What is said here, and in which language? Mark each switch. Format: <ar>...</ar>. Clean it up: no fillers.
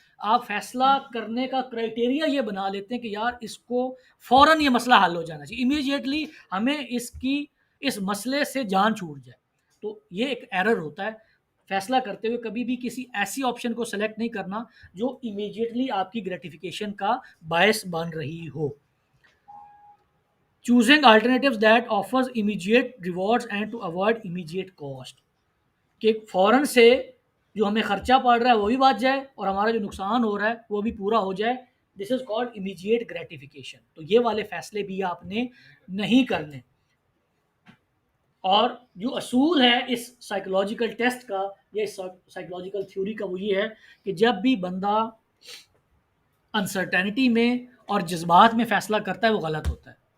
<ur>آپ فیصلہ کرنے کا کرائٹیریا یہ بنا لیتے ہیں کہ یار اس کو فوراً یہ مسئلہ حل ہو جانا چاہیے، امیڈیٹلی ہمیں اس مسئلے سے جان چھوٹ جائے. تو یہ ایک ایرر ہوتا ہے. فیصلہ کرتے ہوئے کبھی بھی کسی ایسی آپشن کو سلیکٹ نہیں کرنا جو امیڈیٹلی آپ کی گریٹیفیکیشن کا باعث بن رہی ہو.</ur> <en>Choosing alternatives that offers immediate rewards and to avoid immediate cost.</en> <ur>کہ فوراً سے جو ہمیں خرچہ پڑ رہا ہے وہ بھی بچ جائے اور ہمارا جو نقصان ہو رہا ہے وہ بھی پورا ہو جائے.</ur> <en>This is called immediate gratification.</en> <ur>تو یہ والے فیصلے بھی آپ نے نہیں کرنے. اور جو اصول ہے اس سائیکولوجیکل ٹیسٹ کا یا سائیکولوجیکل تھیوری کا وہ یہ ہے کہ جب بھی بندہ انسرٹینٹی میں اور جذبات میں فیصلہ کرتا ہے وہ غلط ہوتا ہے.</ur>